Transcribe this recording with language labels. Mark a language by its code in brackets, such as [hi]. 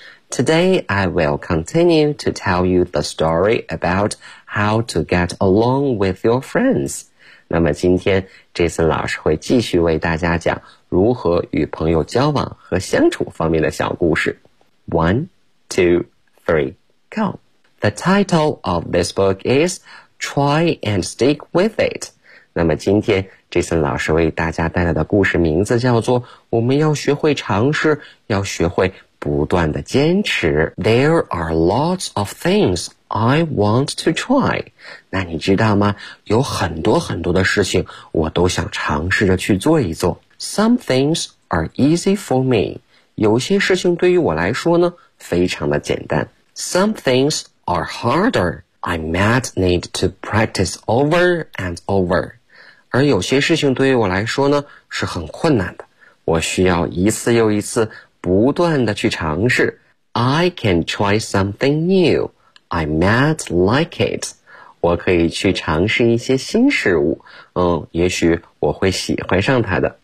[en] Today I will continue to tell you the story about how to get along with your friends. [zh] 那么今天 Jason 老师会继续为大家讲如何与朋友交往和相处方面的小故事。 [en] 1, 2, 3, go. The title of this book is Try and Stick with It. [zh] 那么今天 Jason 老师为大家带来的故事名字叫做我们要学会尝试，要学会不断的坚持。 [en] There are lots of things I want to try. [zh] 那你知道吗？有很多很多的事情我都想尝试着去做一做。 [en] Some things are easy for me. [zh] 有些事情对于我来说呢，非常的简单。 [en] Some things are harder. I might need to practice over and over. [zh] 而有些事情对于我来说呢，是很困难的。我需要一次又一次不断的去尝试。 [en] I can try something new. I might like it. [zh] 我可以去尝试一些新事物，也许我会喜欢上它的。